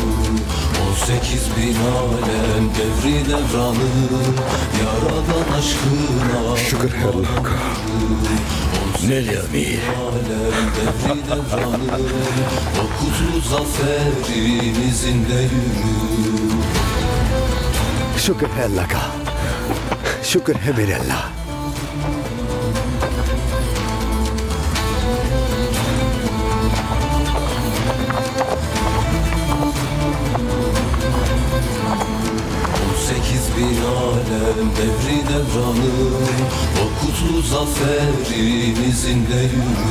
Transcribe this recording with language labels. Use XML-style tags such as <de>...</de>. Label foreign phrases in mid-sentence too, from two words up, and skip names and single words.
<tr>18 bin alem devri devranı, Yaradan aşkına Şükür Allah'a. Neli Amir alem devri devranı, O kutlu zaferin izinde yürü.</tr> <ur>شکر ہے اللہ کا، شکر ہے میرے اللہ.</ur> <tr>Bin alem devri devranı, O kutlu zaferin izinde yürü.</tr>